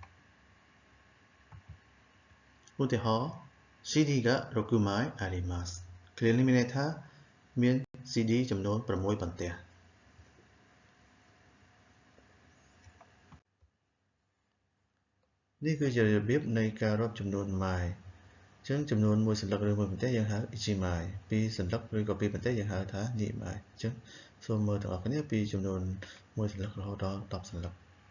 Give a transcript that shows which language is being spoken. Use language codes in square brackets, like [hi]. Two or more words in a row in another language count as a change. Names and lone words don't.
[km] ឧទាហរណ៍ [ja] CD が6枚あります [km] គ្រានេះមានន័យថាមាន CD ចំនួន6បន្ទះនេះគឺជារបៀបនៃការរាប់ចំនួន mai អញ្ចឹងចំនួន1សន្លឹកឬ1បន្ទះយើងហៅ ichimai 2សន្លឹកឬក៏2បន្ទះយើងហៅថា niimai អញ្ចឹងសូមមើលទាំងអស់គ្នាពីចំនួន1សន្លឹករហូតដល់10សន្លឹក